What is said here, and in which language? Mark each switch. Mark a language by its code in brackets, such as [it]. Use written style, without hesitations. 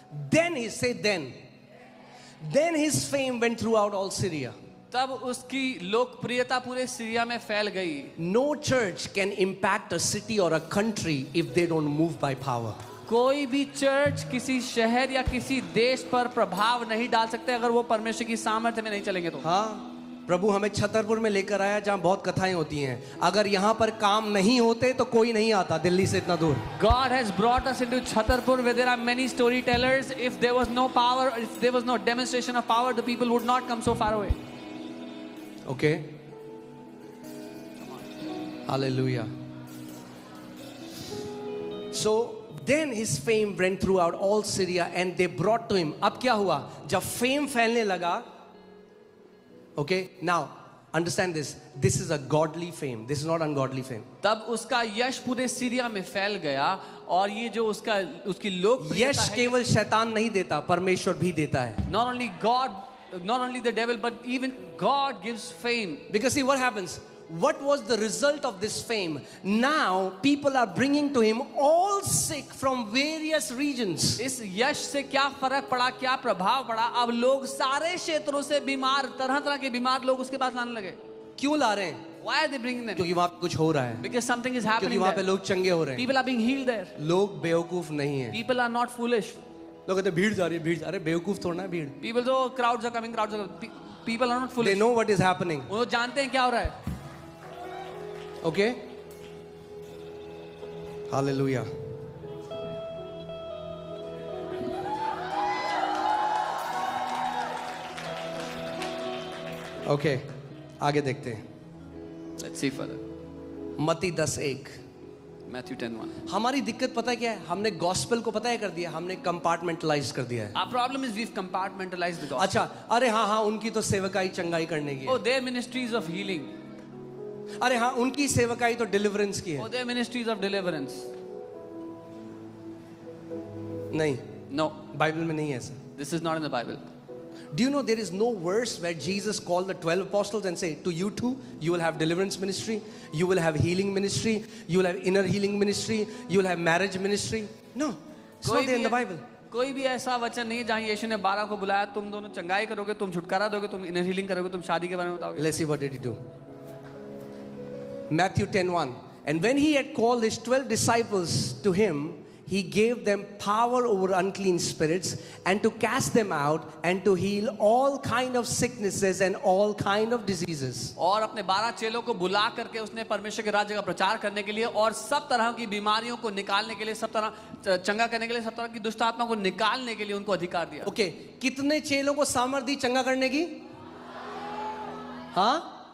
[en] Then he said then his fame went throughout all Syria. [hi] तब उसकी लोकप्रियता पूरे सीरिया में फैल गई. [en] No church can impact a city or a country if they don't move by power. [hi] कोई भी चर्च किसी शहर या किसी देश पर प्रभाव नहीं डाल सकते अगर वो परमेश्वर की सामर्थ्य में नहीं चलेंगे तो. हाँ, प्रभु हमें छतरपुर में लेकर आया जहाँ बहुत कथाएं होती हैं. अगर यहाँ पर काम नहीं होते तो कोई नहीं आता दिल्ली से इतना दूर. [en] God has brought us into Chhatarpur where there are many storytellers. If there was no power, if there was no demonstration of power, the people would not come so far away. Okay. Hallelujah. So then his fame went throughout all Syria and they brought to him. [hi] अब क्या हुआ? जब fame फैलने लगा. [en] Okay, now understand this. This is a godly fame. This is not ungodly fame. [hi] तब उसका यश पूरे Syria में फैल गया और ये जो उसकी लोकप्रियता यश है. केवल शैतान नहीं देता, परमेश्वर भी देता है. [en] Not only God, not only the devil, but even God gives fame. Because see what happens? What was the result of this fame? Now people are bringing to him all sick from various regions. [hi] इस यश से क्या फर्क पड़ा, क्या प्रभाव पड़ा? अब लोग सारे क्षेत्रों से बीमार, तरह-तरह के बीमार लोग उसके पास लाने लगे. क्यों ला रहे हैं? [en] Why are they bringing them? [hi] क्योंकि वहां पे कुछ हो रहा है. [en] Because something is happening [hi] क्योंकि वहां पे [en] there. [hi] लोग चंगे हो रहे हैं. [en] People are being healed there. [hi] लोग बेवकूफ नहीं है. [en] People are not foolish. [hi] लोग कहते हैं भीड़ जा रही है, भीड़. अरे बेवकूफ थोड़ा ना भीड़. [en] People जो crowds are coming. People are not foolish. They know what is happening. [hi] वो जानते हैं क्या हो रहा है. [en] Okay? Hallelujah. [hi] Okay, आगे देखते हैं. [en] Let's see further. [hi] मत्ती 10:1. [en] Matthew 10:1. [hi] हमारी दिक्कत पता है क्या है? हमने गॉस्पेल को पता है कर दिया, हमने कंपार्टमेंटलाइज कर दिया है. [en] Our problem is we've compartmentalized the gospel. [hi] अच्छा, अरे हाँ उनकी तो सेवकाई चंगाई करने की है. [en] Oh, their ministries of healing. [hi] अरे हाँ उनकी सेवकाई तो डिलीवरेंस की है. [en] Oh, their ministries of deliverance. [hi] नहीं, [en] No, [hi] बाइबल में नहीं है ऐसा. [en] this is not in the Bible. Do you know there is no verse where Jesus called the 12 apostles and say, to you too, you will have deliverance ministry, you will have healing ministry, you will have inner healing ministry, you will have marriage ministry? No, it's not there in the Bible. [hi] कोई भी ऐसा वचन नहीं जहाँ यीशु ने 12 को बुलाया, तुम दोनों चंगाई करोगे, तुम छुटकारा दोगे, तुम इनर हीलिंग करोगे, तुम शादी के बारे में बताओगे. [en] Let's see what did he do. Matthew 10:1. And when he had called his 12 disciples to him, he gave them power over unclean spirits and to cast them out and to heal all kind of sicknesses and all kind of diseases. [hi] और अपने 12 चेलों को बुला करके उसने परमेश्वर के राज्य का प्रचार करने के लिए और सब तरह की बीमारियों को निकालने के लिए, सब तरह चंगा करने के लिए, सब तरह की दुष्ट आत्मा को निकालने के लिए उनको अधिकार दिया. Okay, कितने चेलों को सामर्थ्य दी चंगा करने की? हाँ?